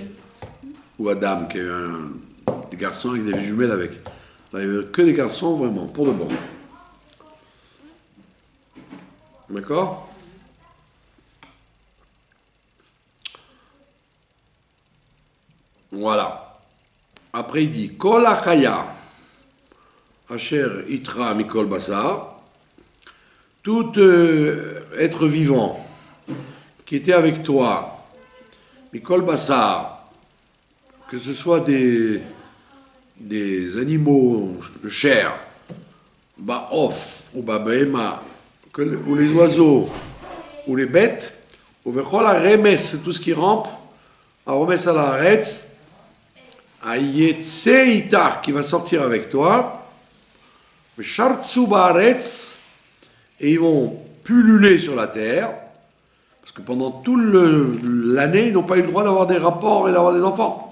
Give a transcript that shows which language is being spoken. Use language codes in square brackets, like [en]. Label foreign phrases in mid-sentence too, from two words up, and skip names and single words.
[fr] Ou Adam qui avait des garçons et des jumelles avec. Là, il n'y avait que des garçons vraiment, pour de bon. D'accord? Voilà. Après, il dit [he] כל החיה אשר אתך מכל בשר. [fr] Tout être vivant qui était avec toi, [he] מכל בשר, [fr] que ce soit des animaux de chair, ba'of ou ba'behema, ou les oiseaux ou les bêtes, ou [he] וכל הרמש, [fr] tout ce qui rampe, [he] הרמש על הארץ היצא אתך, [fr] qui va sortir avec toi, [he] ושרצו בארץ, [fr] et ils vont pulluler sur la terre, parce que pendant toute l'année, ils n'ont pas eu le droit d'avoir des rapports et d'avoir des enfants.